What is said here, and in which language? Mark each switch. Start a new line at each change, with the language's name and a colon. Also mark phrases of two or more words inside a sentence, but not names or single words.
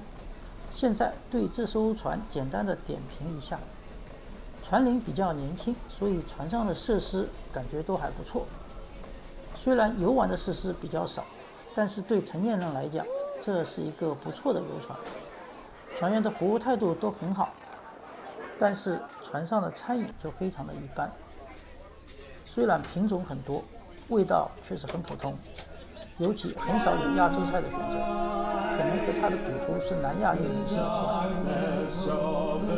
Chinese: 現在對這艘船簡單的點評一下。船齡比較年輕，所以船上的設施感覺都還不錯。雖然遊玩的設施比較少，但是對成年人來講，這是一個不錯的遊船。船員的服務態度都很好，但是船上的餐飲就非常的一般。雖然品種很多，味道卻是很普通，尤其很少有亞洲菜的選擇，可能和它的主廚是南亞裔女性有關。